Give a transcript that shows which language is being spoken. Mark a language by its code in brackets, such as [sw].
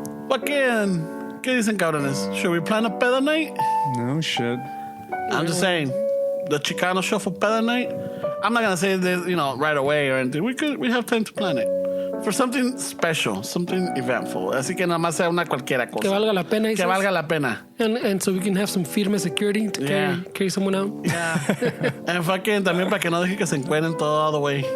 [es] Fucking, ¿qué dicen, cabrones? [en] Should we plan a peda night? No shit. I'm just saying, the Chicano show for peda night. I'm not gonna say this, right away or anything. We have time to plan it. For something special, something eventful. [es] Así que nada más sea una cualquiera cosa. Que valga la pena. Que valga la pena. [en] And so we can have some firme security to carry someone out. Yeah. And fucking [es] también para que no deje que se encuentren todo the way.